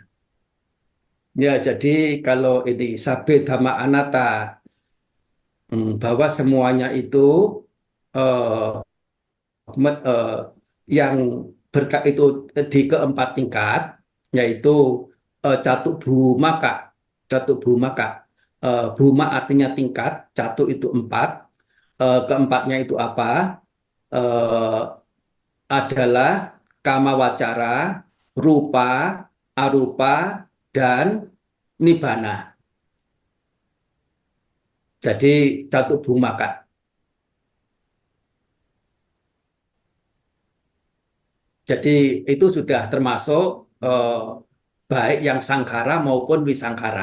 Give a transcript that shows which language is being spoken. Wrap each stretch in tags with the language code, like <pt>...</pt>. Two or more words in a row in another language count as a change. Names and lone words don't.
<id>Ya, jadi kalau ini</id> <pi>sabit dhamma anatta,</pi> <id>bahwa semuanya itu yang berkat itu di keempat tingkat, yaitu</id> <pi>catu bhumaka. Catu bhumaka.</pi> <id>Bhuma artinya tingkat, catu itu 4. Keempatnya itu apa? Adalah kama wacara, rupa, arupa, dan nibbana. Jadi</id> <pi>catu bhumaka.</pi> <id>Jadi itu sudah termasuk baik yang sangkara maupun wisangkara.</id>